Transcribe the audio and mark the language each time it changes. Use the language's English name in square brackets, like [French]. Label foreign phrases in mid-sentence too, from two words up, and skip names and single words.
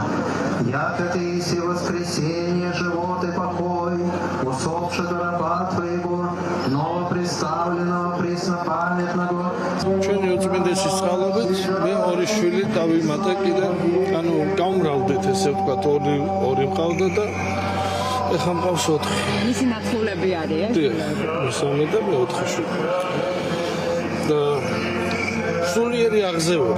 [Church Slavic] Яко ты иси воскресенье, живот и покой, усопшего раба твоего, новоприставленного, преснопамятного. [Georgian] ჩვენი უწმინდესი წყალობით მე ორი შვილი დავიმატე კიდე, ანუ გამრავლდით ესე ვთქვათ, ორი მყავდა და ეხლა მყავს 4. მისი ნაცვლები არიან? დიახ, მესამე და 4 შვილი. და სულიერი აღზევება.